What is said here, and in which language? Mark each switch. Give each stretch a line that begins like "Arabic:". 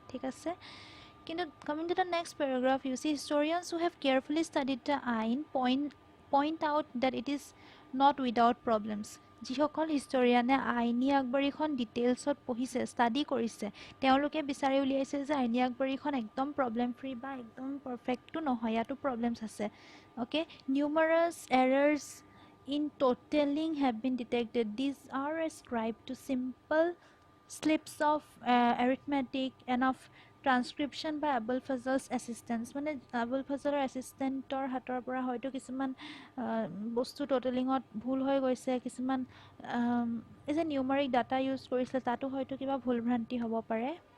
English: ঠিক আছে, কিন্তু coming to the next paragraph, you see historians who have carefully studied the Ain point out that it is not without problems.
Assamese: যিসকল হিষ্টৰিয়ানে আইনী আগবাৰীখন ডিটেইলছত পঢ়িছে, ষ্টাডি কৰিছে, তেওঁলোকে বিচাৰি উলিয়াইছে যে আইনী আগবাৰীখন একদম প্ৰব্লেম ফ্ৰী বা একদম পাৰফেক্টটো নহয়, ইয়াতো প্ৰব্লেমছ আছে।
English: Okay, numerous errors in totaling have been detected. These are ascribed to simple slips of arithmetic and of
Assamese: transcription বা আবুল ফাজলছ এছিষ্টেঞ্চ, মানে আবুল ফাজলৰ এছিষ্টেণ্টৰ হাতৰ পৰা হয়তো কিছুমান বস্তু ট'টেলিঙত ভুল হৈ গৈছে, কিছুমান এই যে নিউমাৰিক ডাটা ইউজ কৰিছিলে তাতো হয়তো কিবা ভুল ভ্ৰান্তি হ'ব পাৰে।